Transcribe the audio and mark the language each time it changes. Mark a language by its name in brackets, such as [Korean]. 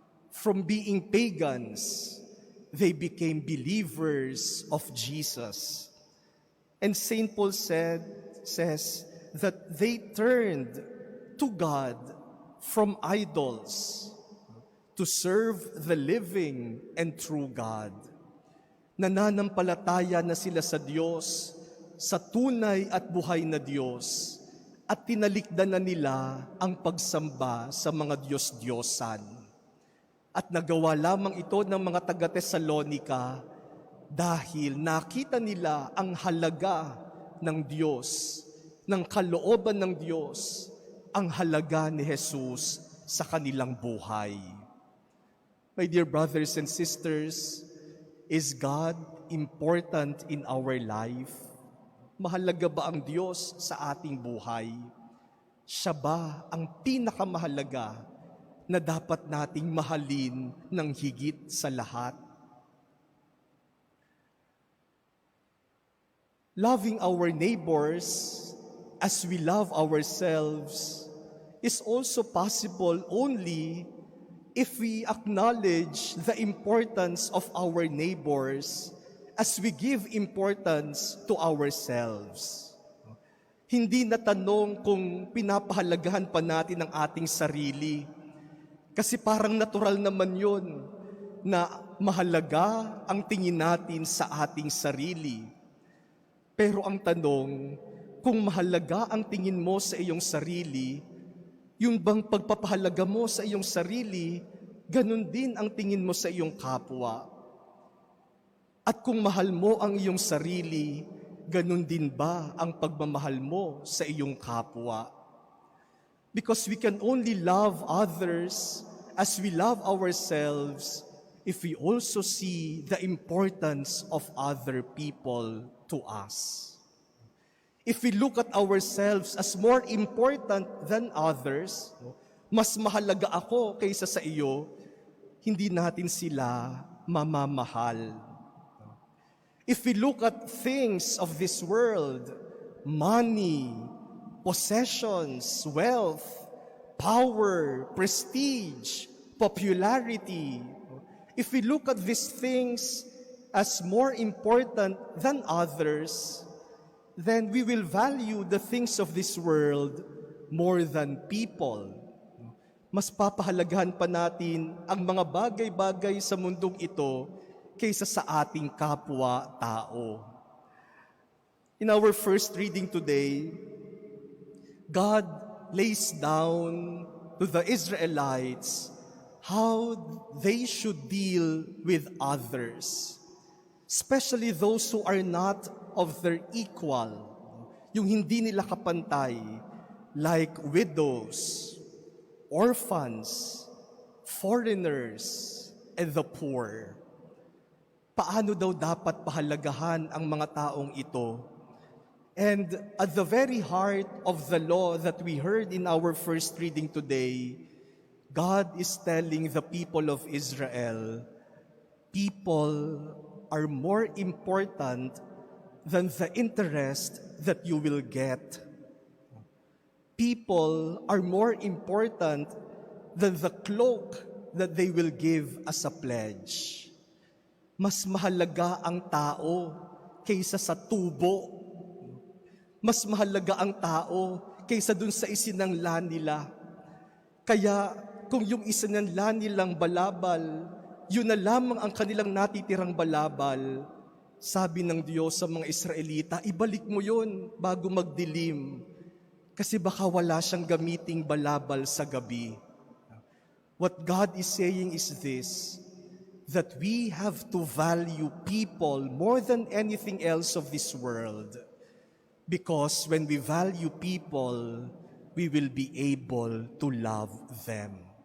[English] From being pagans, they became believers of Jesus. And St. Paul says, that they turned to God from idols to serve the living and true God. [Filipino] Nananampalataya na sila sa Diyos, sa tunay at buhay na Diyos, at tinalikdan na nila ang pagsamba sa mga Diyos-Diyosan. At nagawa lamang ito ng mga taga-Tesalonika dahil nakita nila ang halaga ng Diyos, ng kalooban ng Diyos, ang halaga ni Jesus sa kanilang buhay. [English] My dear brothers and sisters, is God important in our life? [Filipino] Mahalaga ba ang Diyos sa ating buhay? Siya ba ang pinakamahalaga na dapat nating mahalin ng higit sa lahat? [English] Loving our neighbors as we love ourselves is also possible only if we acknowledge the importance of our neighbors as we give importance to ourselves. [Filipino] Hindi na tanong kung pinapahalagahan pa natin ang ating sarili. Kasi parang natural naman yun na mahalaga ang tingin natin sa ating sarili. Pero ang tanong, kung mahalaga ang tingin mo sa iyong sarili, yung bang pagpapahalaga mo sa iyong sarili, ganun din ang tingin mo sa iyong kapwa. At kung mahal mo ang iyong sarili, ganun din ba ang pagmamahal mo sa iyong kapwa? [English] Because we can only love others as we love ourselves if we also see the importance of other people to us. If we look at ourselves as more important than others, [Filipino] mas mahalaga ako kaysa sa iyo, hindi natin sila mamamahal. [English] If we look at things of this world, money, possessions, wealth, power, prestige, popularity, if we look at these things as more important than others, then we will value the things of this world more than people. [Filipino] Mas papahalagahan pa natin ang mga bagay-bagay sa mundong ito kaysa sa ating kapwa-tao. [English] In our first reading today, God lays down to the Israelites how they should deal with others, especially those who are not of their equal, [Filipino] yung hindi nila kapantay, [English] like widows, orphans, foreigners, and the poor. [Filipino] Paano daw dapat pahalagahan ang mga taong ito? [English] And at the very heart of the law that we heard in our first reading today, God is telling the people of Israel, people are more important than the interest that you will get. People are more important than the cloak that they will give as a pledge. [Filipino] Mas mahalaga ang tao kaysa sa tubo. Mas mahalaga ang tao kaysa dun sa isinangla nila. Kaya kung yung isinangla nilang balabal, yun na lamang ang kanilang natitirang balabal, sabi ng Diyos sa mga Israelita, ibalik mo yun bago magdilim. Kasi baka wala siyang gamiting balabal sa gabi. [English] What God is saying is this, that we have to value people more than anything else of this world. Because when we value people, we will be able to love them.